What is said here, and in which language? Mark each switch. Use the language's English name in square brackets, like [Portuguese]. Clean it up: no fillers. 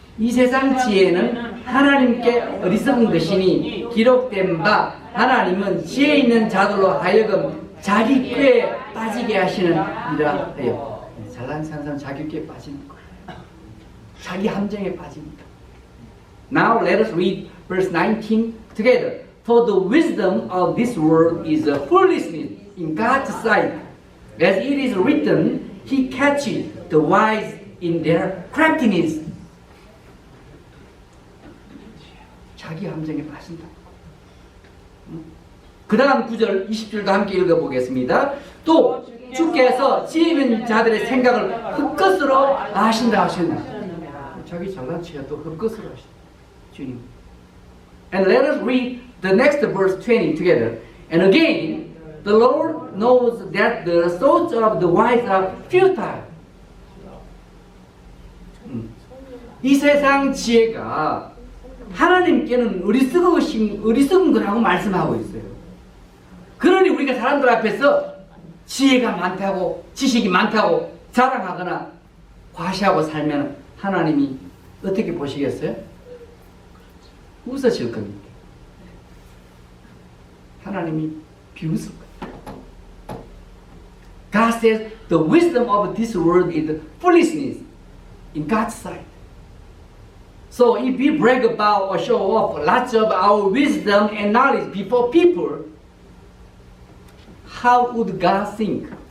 [Korean] 이 세상 지혜는 하나님께 어리석은 것이니 기록된 바 하나님은 지혜 있는 자들로 하여금 자기 꾀에 빠지게 하시느니라 해요. 잘난 사람 자기 꾀에 빠지는 거예요. 자기 함정에 빠집니다. [English] Now let us read verse 19 together. For the wisdom of this world is a foolishness in God's sight. As it is written, He catches the wise in their craftiness. [Korean] 자기 함정에 빠진다. 그 다음 9절 20절도 함께 읽어보겠습니다. 또 주께서 지혜 있는 자들의 생각을 헛것으로 아신다 하셨나. 자기 장난치야 또 헛것으로 하신다. 주님. [English] And let us read the next verse 20 together. And again, the Lord knows that the thoughts of the wise are futile. [Korean] 이 세상 지혜가 하나님께는 어리석은 거라고 말씀하고 있어요. 그러니 우리가 사람들 앞에서 지혜가 많다고, 지식이 많다고 자랑하거나 과시하고 살면 하나님이 어떻게 보시겠어요? 웃으실 겁니다. 하나님이 비웃을 거예요. [English] God says the wisdom of this world is foolishness in God's sight. So if we brag about or show off lots of our wisdom and knowledge before people, how would God think?